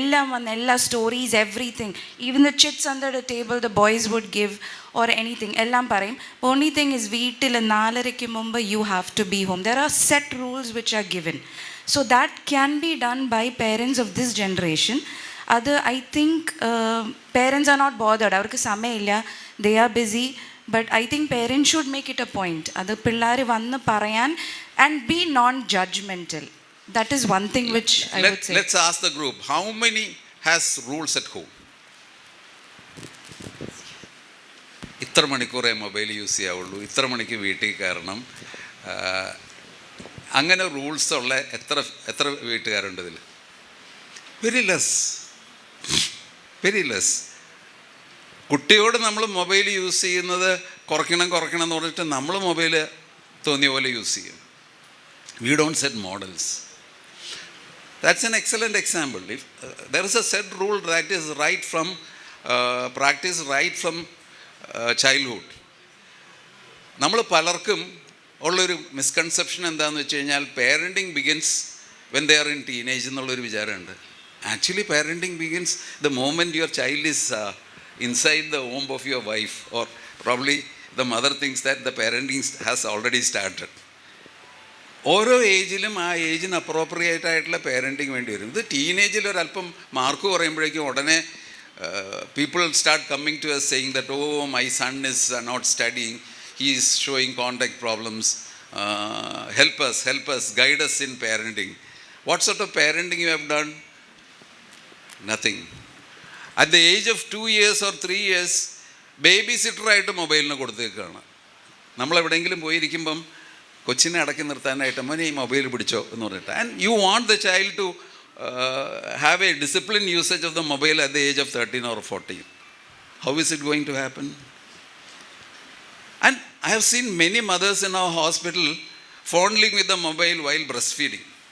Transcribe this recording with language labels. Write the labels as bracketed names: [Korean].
[English] Ella stories, everything. Even the chits under the table the boys would give or anything. [Malayalam] Ellam parayum. [English] Only thing is [Malayalam] veetil 4:30 mumba [English] you have to be home. There are set rules which are given. So that can be done by parents of this generation. I think parents are not bothered. [Malayalam] Avarku samayilla. [English] They are busy. But I think parents should make it a point. [Malayalam] അത് പിള്ളേർ വന്ന് പറയാൻ [English] And be non judgmental. That is one thing which I would say. Let's ask the group, how many has rules at home? [Malayalam] ഇത്ര മണിക്കൂറേ mobile use ചെയ്യാവുള്ളൂ, ഇത്ര മണിക്ക് വീട്ടിൽ കയറണം, അങ്ങനെ റൂൾസ് ഉള്ള എത്ര വീട്ടുകാരുണ്ട് ഇതിൽ? [English] Very less. [Malayalam] കുട്ടിയോട് നമ്മൾ മൊബൈൽ യൂസ് ചെയ്യുന്നത് കുറയ്ക്കണം എന്ന് പറഞ്ഞിട്ട് നമ്മൾ മൊബൈൽ തോന്നിയ പോലെ യൂസ് ചെയ്യും. [English] We don't set models. That's an excellent example. If there is a set rule that is right from practice right from childhood. [Malayalam] നമ്മൾ പലർക്കും ഉള്ളൊരു മിസ്കൺസെപ്ഷൻ എന്താണെന്ന് വെച്ച് കഴിഞ്ഞാൽ [English] parenting begins when they are in teenage [Malayalam] എന്നുള്ളൊരു വിചാരമുണ്ട്. [English] Actually parenting begins the moment your child is inside the womb of your wife, or probably the mother thinks that the parenting has already started. [Malayalam] ഓരോ ഏജിലും ആ ഏജിന് appropriate ആയിട്ടുള്ള parenting വേണ്ടി വരും. ഇത് ടീനേജിൽ ഒരല്പം mark കുറയുമ്പോഴേക്കും ഉടനെ [English] People start coming to us saying that, oh, my son is not studying, he is showing contact problems, help us, guide us in parenting. What sort of parenting you have done? Nothing. At the age of 2 years or 3 years, [Malayalam] baby സിറ്ററായിട്ട് മൊബൈലിന് കൊടുത്തേക്കാണ്. നമ്മളെവിടെയെങ്കിലും പോയിരിക്കുമ്പം കൊച്ചിനെ അടക്കി നിർത്താനായിട്ട് മോനെ ഈ mobile പിടിച്ചോ എന്ന് പറഞ്ഞിട്ട്. [English] And you want the child to have a discipline usage of the mobile at the age of 13 or 14. How is it going to happen? And I have seen many mothers in our hospital fondling with the mobile while breast feeding.